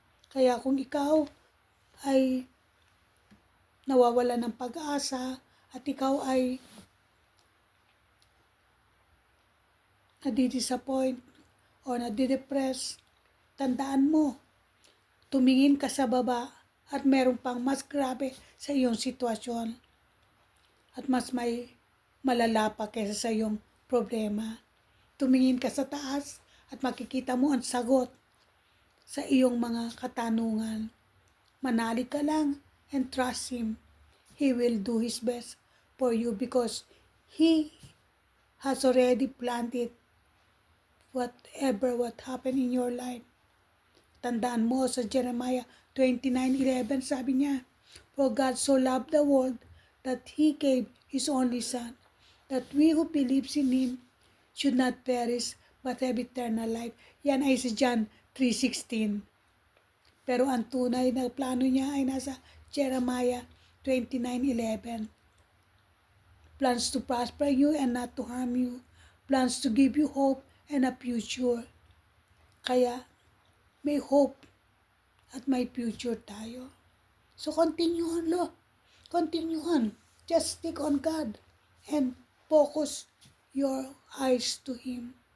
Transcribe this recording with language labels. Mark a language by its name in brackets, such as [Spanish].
[Filipino] Kaya kung ikaw ay nawawala ng pag-asa at ikaw ay nadidisappoint o nadidepress, tandaan mo, tumingin ka sa baba at meron pang mas grabe sa iyong sitwasyon at mas may malala pa kaysa sa iyong problema. Tumingin ka sa taas at makikita mo ang sagot sa iyong mga katanungan. Manalig ka lang [English] and trust Him. He will do His best for you because He has already planned it. Whatever what happened in your life. [Filipino] Tandaan mo sa Jeremiah 29:11, sabi niya, [English] For God so loved the world that He gave His only Son, that we who believes in Him should not perish but have eternal life. [Filipino] Yan ay sa John 3:16. Pero ang tunay na plano niya ay nasa Jeremiah 29:11. [English] Plans to prosper you and not to harm you. Plans to give you hope and a future. [Filipino] Kaya may hope at may future tayo. [English] So continue on, Lord. Continue on. Just stick on God and focus your eyes to Him.